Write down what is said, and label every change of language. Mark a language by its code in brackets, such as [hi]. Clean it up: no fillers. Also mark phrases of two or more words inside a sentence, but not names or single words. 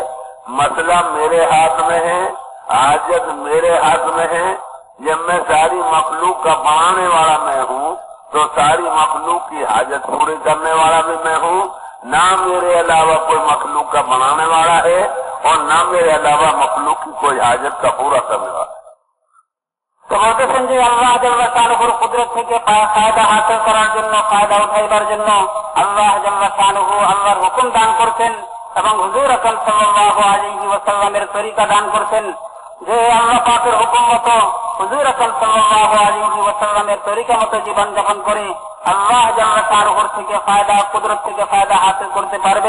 [ur] مسئلہ میرے ہاتھ میں ہے، حاجت میرے ہاتھ میں ہے۔ جب میں ساری مخلوق کا بنانے والا میں ہوں تو ساری مخلوق کی حاجت پوری کرنے والا بھی میں ہوں۔ نہ میرے علاوہ کوئی مخلوق کا بنانے والا ہے اور نہ میرے علاوہ مخلوق کی کوئی حاجت کا پورا کرنے والا ہے۔ [bn] তো বলতেছেন যে আল্লাহ [ar] جل شأنه [bn] কুদরত থেকে ফায়দা হাসিল করার জন্য, ফায়দা উঠাইবার জন্য আল্লাহ [ar] جل شأنه [bn] আল্লাহর হুকুম দান করছেন এবং হুজুর আকরাম [ar] صلى الله عليه وسلم [bn] তরিকা দান করছেন। যে আল্লাহ পাকের হুকুম মতো হুজুর আকরাম [ar] صلى الله عليه وسلم [bn] তরিকা মতো জীবন যাপন করে আল্লাহ [ar] جل شأنه [bn] থেকে কুদরত থেকে ফায়দা হাসিল করতে পারবে।